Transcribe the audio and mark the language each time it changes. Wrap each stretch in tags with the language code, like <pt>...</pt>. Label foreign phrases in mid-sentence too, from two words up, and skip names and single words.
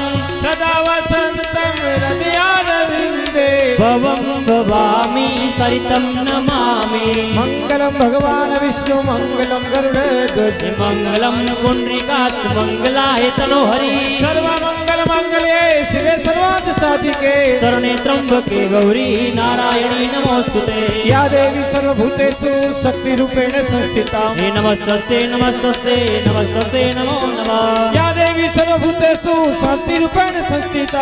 <sa>સદા વસંતમ હૃદયારવિંદે ભવમ ભવામી સરિતમ નમામિ મંગલમ ભગવાન વિષ્ણુ મંગલમ ગરુડ ધ્વજ મંગલમ પુંડરીકાત મંગલાય તનો હરિ સર્વ મંગલ सर्वमंगले शिवे सर्वार्थ साधिके शरणे त्र्यंबके गौरी नारायणी नमोस्तुते या देवी सर्वभूतेषु शक्तिरूपेण संस्थिता हे नमस्तस्ते नमस्तस्ते नमस्तस्ते नमो नमः या देवी सर्वभूतेषु शान्तिरूपेण संस्थिता</sa>